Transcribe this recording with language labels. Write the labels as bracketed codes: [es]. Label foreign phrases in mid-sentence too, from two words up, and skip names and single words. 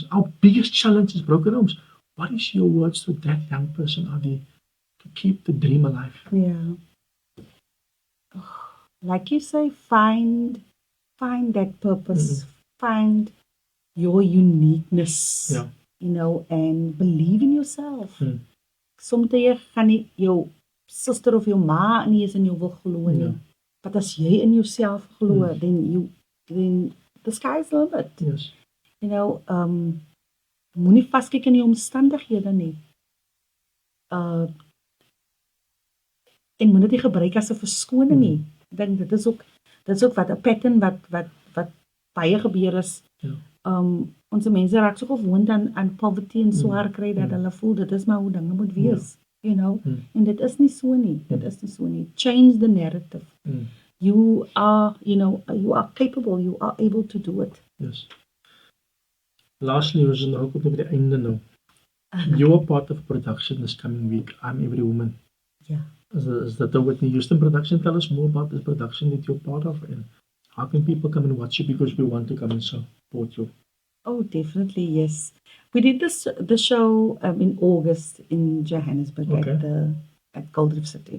[en] Our biggest challenge is broken homes. What is your words to that young person, Adi, to keep the dream alive? Yeah. Like you say, find that purpose. Find your uniqueness. You know, and believe in yourself. [af] Soms gaan nie jou suster of jou ma nie eens in jou wil glo nie. But as jy in jouself glo, [en] then the sky's the limit. Yes. You know, [af] moenie vaskyk in die omstandighede nie. En moenie dit gebruik as 'n verskoning nie. Ek dink dit is ook wat 'n pattern wat baie gebeur is. Ons mense raak so gewoond aan poverty en swaar kry dat hulle voel dit is maar hoe dinge moet wees. [en] You know, [af] en dit is nie so nie. [en] Change the narrative. You are, you are capable, you are able to do it. Yes. Lastly, [af] ons is nou ook op die einde nou. [en] You are part of production this coming week. I'm Every Woman. Yeah. Is that the Whitney Houston production? Tell us more about this production that you're part of and how can people come and watch you because we want to come and support you. Oh, definitely, yes. We did the show in August in Johannesburg at Gold Reef City.